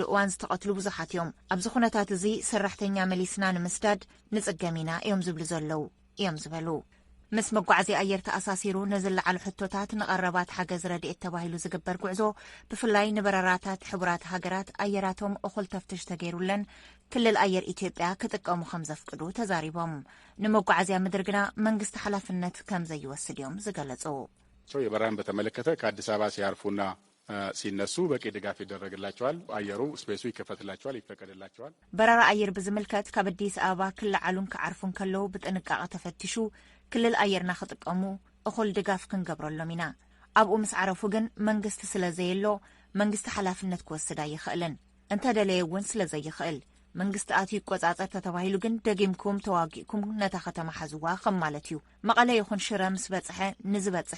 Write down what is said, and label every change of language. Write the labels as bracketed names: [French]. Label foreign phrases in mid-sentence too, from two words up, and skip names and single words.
[Tigrinya] እዋን ዝተቐትሉ ብዙሓት እዮም። ኣብዚ ኩነታት እዚ ሰራሕተኛ መሊስና ንምስዳድ ንጽገም ኢና እዮም ዝብሉ ዘለው እዮም ዝበሉ። ምስ መጓዓዝያ ኣየር ተኣሳሲሩ ንዝለዓሉ ሕቶታት ንቐረባት ሓገዝ ረድኤት ተባሂሉ ዝግበር ጉዕዞ ብፍላይ ንበረራታት ሕቡራት ሃገራት ኣየራቶም እኹል ተፍትሽ ተገይሩለን ክልል ኣየር ኢትዮጵያ ክጥቀሙ ከም ዘፍቅዱ ተዛሪቦም። ንመጓዓዝያ ምድሪ ግና መንግስቲ ሓላፍነት ከም ዘይወስድ እዮም ዝገለጹ። [Amharic] የበረራን በተመለከተ ከአዲስ አበባ ሲያርፉና ሲነሱ በቂ ድጋፍ ይደረግላቸዋል። አየሩ ስፔሱ ይከፈትላቸዋል፣ ይፈቀድላቸዋል። በረራ [Tigrinya] ኣየር ብዝምልከት ካብ አዲስ አበባ ክልዓሉን ክዓርፉን ከለው ብጥንቃቐ ተፈቲሹ ክልል ኣየርና ክጥቀሙ እኹል ድጋፍ ክንገብረሎም ኢና። ኣብኡ ምስ ዓረፉ ግን መንግስቲ ስለዘየሎ መንግስቲ ሓላፍነት ክወስድ ኣይኽእልን። እንተደለየ እውን ስለዘይኽእል መንግስቲ ኣትዩ ይቆጻጸር ተባሂሉ ግን ደጊምኩም ተዋጊእኩም ነታ ከተማ ሓዝዋ ከም ማለት እዩ። መቐለ ይኹን ሽረ ምስ በጽሐ ንዝበጽሕ